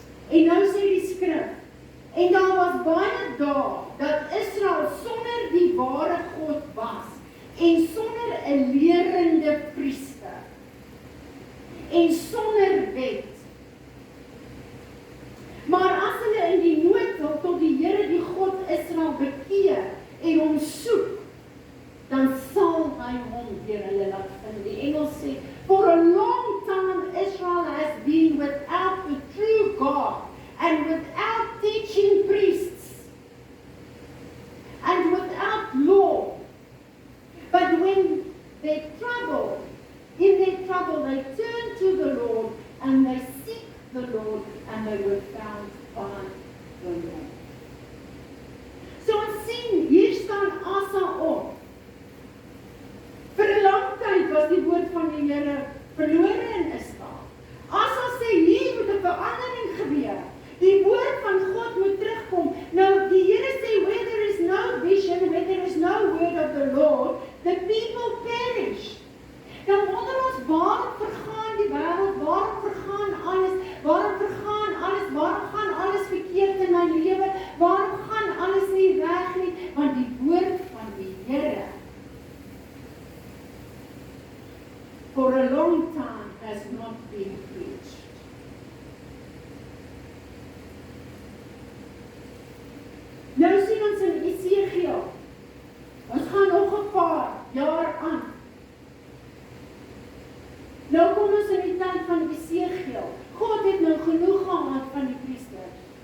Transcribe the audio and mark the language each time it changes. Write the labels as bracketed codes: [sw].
[af] En nou sê die skrif, en daar was baie dae dat Israel sonder die ware God was en sonder 'n lerende priester en sonder wet. Maar as hulle in die nood wil tot die Here die God Israel bekeer en hom soek, dan sal hy hom deur hulle laat vind. [en] Die Engels sê, for a long time Israel has been without the true God and without teaching priests and without law. But when they trouble, in their trouble, they turn to the Lord and they seek the Lord and they were found by the Lord. [af] So ons sien, hier staan Asa op. Vir 'n lang tyd was die woord van die Here verlore in Israel. Asa sê, hier moet 'n verandering gebeur. Die woord van God moet terugkom. Nou, die Here sê, [en] where there is no vision, where there is no word of the Lord, the people perish. [af] Dan wonder ons, waarom vergaan die wêreld, waarom vergaan alles, waarom gaan alles verkeerd in my lewe, waarom gaan alles nie reg nie, want die woord van die Here [en] for a long time has not been preached. [af] Nou sien ons in Esegiel, ons gaan nog 'n paar jaar aan. Nou kom ons in die tyd van Esegiel. God het nou genoeg gehad van die priesters.